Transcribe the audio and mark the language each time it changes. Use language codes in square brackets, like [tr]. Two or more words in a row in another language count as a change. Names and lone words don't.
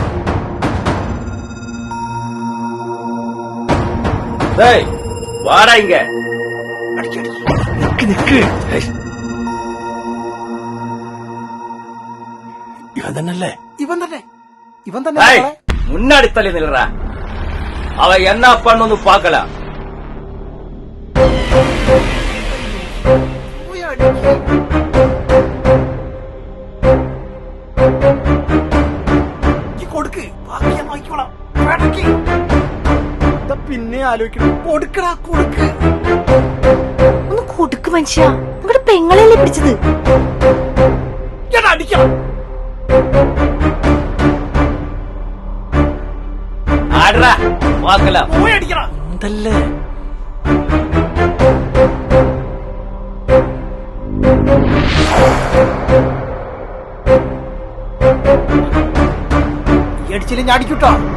[ta] ஏய் வாடா இங்க. [ml] നിക്ക് നിക്ക്. ഇവൻ തന്നല്ലേ? ഇവൻ തന്നെ. ഇവൻ തന്നെ. [ta] ஏய் முன்னாடி தள்ளி நில்றா. அவ என்ன பண்ணுன்னு பார்க்கலாம். [ml] കൊടുക്ക്. ബാക്കി ഞാൻ നോക്കിക്കോളാം. പിന്നെ ആലോചിക്കണം. കൊടുക്കടാ കൊടുക്ക്. ഒന്ന് കൊടുക്ക് മനുഷ്യ, നിങ്ങളുടെ പെങ്ങളല്ലേ പിടിച്ചത്. ഞാൻ അടിക്കണം. [ta] ஆடுறா பார்க்கலாம். [ml] പോയി അടിക്കണം. എന്തല്ലേ? ഈ അടിച്ചില്ല ഞാൻ അടിക്കൂട്ടോ.